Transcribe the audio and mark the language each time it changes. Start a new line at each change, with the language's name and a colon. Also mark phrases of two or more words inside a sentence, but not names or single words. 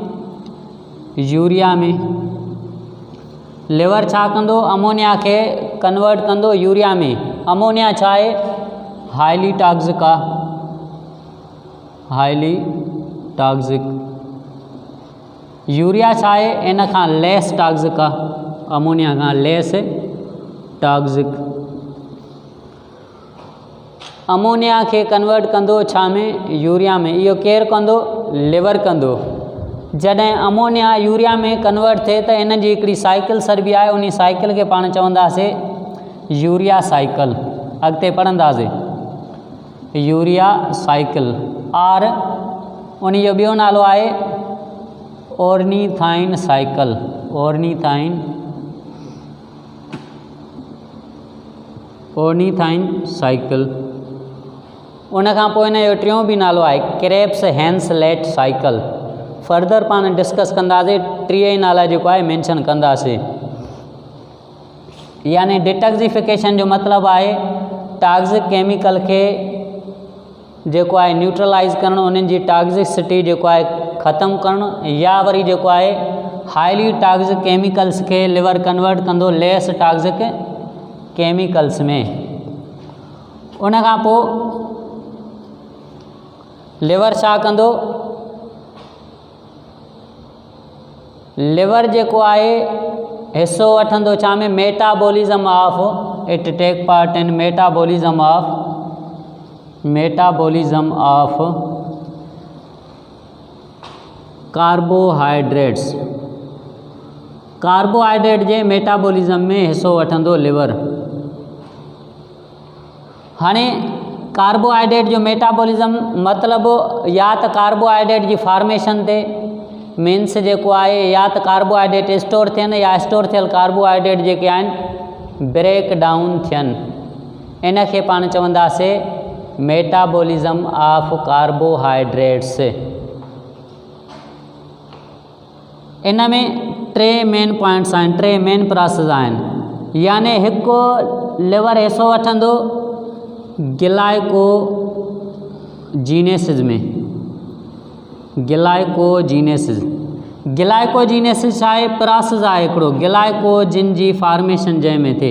Sindhi: यूरिया में। लिवर छा कंदो? अमोनिया खे कन्वर्ट कंदो यूरिया में। अमोनिया छा आहे?
English: highly toxic
Sindhi: आहे। यूरिया छा आहे? इन खां
English: less toxic
Sindhi: आहे, अमोनिया खां
English: less toxic.
Sindhi: अमोनिया खे कन्वर्ट कंदो छा में? यूरिया में। इहो केरु कंदो? लिवर कंदो। जॾहिं अमोनिया यूरिया में कन्वर्ट थिए त इन जी हिकिड़ी साइकिल सरबी आहे, उन साइकिल खे पाण चवंदासीं
English: urea cycle.
Sindhi: अॻिते पढ़ंदासीं
English: urea cycle.
Sindhi: और उन जो ॿियो नालो आहे
English: ornithine cycle. ornithine cycle.
Sindhi: उन खां पोइ इन जो टियों बि नालो आहे
English: Krebs Henseleit cycle.
Sindhi: फर्दर पाण डिस्कस कंदासीं, टीह नाला जेको आहे मेंशन कंदासीं। यानी डिटॉक्सिफिकेशन जो मतिलबु आहे
English: toxic chemical
Sindhi: खे जेको आहे न्यूट्रलाइज़ करणु, उन्हनि जी टॉक्सिसिटी जेको आहे ख़तमु करणु, या वरी जेको आहे
English: highly toxic chemicals
Sindhi: खे लिवर कन्वर्ट कंदो
English: less toxic chemicals
Sindhi: में। उन खां पोइ लिवर छा कंदो? लिवर जेको आहे हिसो वठंदो छा में?
English: metabolism of, it take part in metabolism of carbohydrates.
Sindhi: कार्बोहाइड्रेट जे मेटाबॉलिज्म में हिसो वठंदो लिवर। हाणे कार्बोहाइड्रेट जो मेटाबॉलिज्म मतिलबु या त कार्बोहाइड्रेट जी फॉर्मेशन ते मीन्स जेको आहे या त कार्बोहाइड्रेट स्टोर थियनि या स्टोर थियल कार्बोहाइड्रेट जेके आहिनि
English: break down
Sindhi: थियनि। इन खे पाण चवंदासीं
English: metabolism of carbohydrates.
Sindhi: इन में टे
English: main points
Sindhi: आहिनि, टे
English: main process
Sindhi: आहिनि। यानी हिकु लिवर हिसो वठंदो ग्लाइकोजीनेसिस में ग्लाइकोजीनेसिस छा आहे? प्रोसेस आहे हिकिड़ो ग्लाइकोजिन जी फॉर्मेशन जंहिंमें थिए।